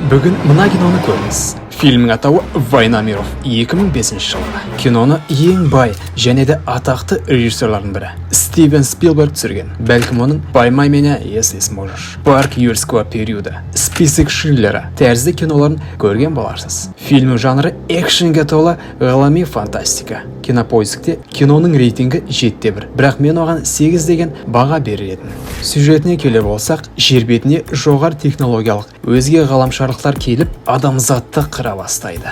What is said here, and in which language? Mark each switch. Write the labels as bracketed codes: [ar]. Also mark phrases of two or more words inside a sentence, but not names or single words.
[kk] Бүгін мына киноны көріңіз. Фильмнің атауы «Война миров» 2005 жылғы. Киноны ең бай және де атақты режиссерлардың бірі Стивен Спилберг түсірген. Бәлкім оның «Поймай меня, если сможешь», «Парк юрского периода», «Список Шиндлера» тәрізді киноларын көрген боларсыз. Фильм жанры экшенге толы ғылыми фантастика. Кинопоискте киноның рейтингі 7/1, бірақ мен оған 8 деген баға берер едім. Сюжетіне келер болсақ, жер бетіне жоғары технологиялық өзге ғаламшарлықтар келіп, адамзатты қыра бастайды.